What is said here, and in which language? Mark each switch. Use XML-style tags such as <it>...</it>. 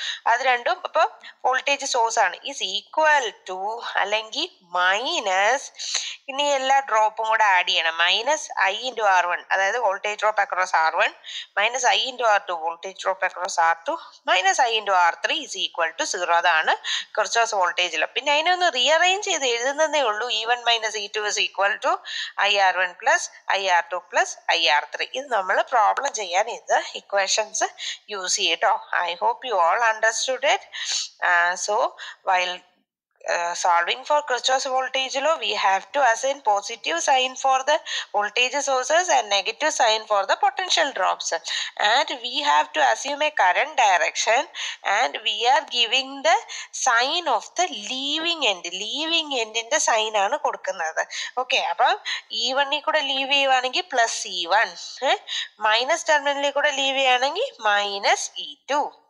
<ml>അത് രണ്ടും അപ്പൊ വോൾട്ടേജ് സോഴ്സ് ആണ്, ഈസ് ഈക്വൽ ടു അല്ലെങ്കിൽ മൈനസ്, ഇനി എല്ലാ ഡ്രോപ്പും കൂടെ ആഡ് ചെയ്യണം, മൈനസ് I into R1, അതായത് voltage drop across R1 minus I into R2 voltage drop across R2 minus I into R3 is equal to 0. അതാണ് കിർച്ചോഫ് വോൾട്ടേജ് ലോ. പിന്നെ അതിനെ ഒന്ന് റീഅറേഞ്ച് ചെയ്ത് എഴുതുന്നതേ ഉള്ളൂ. E1 minus E2 is equal to IR1 plus IR2 plus IR3. ഇത് നമ്മൾ problem ചെയ്യാൻ ഇത് equations</ml> <en>use it. I hope you all understood it. So while solving for Kirchhoff's voltage law, we have to assign positive sign for the voltage sources and negative sign for the potential drops, and we have to assume a current direction, and we are giving the sign of the leaving end. Leaving end in the sign</en> <ml>ആണ് കൊടുക്കുന്നത്. Okay, അപ്പം E1 കൂടെ leave ചെയ്യുവാണെങ്കിൽ plus E1, minus ടെർമിനലിൽ കൂടെ leave ചെയ്യുകയാണെങ്കിൽ minus E2.</ml>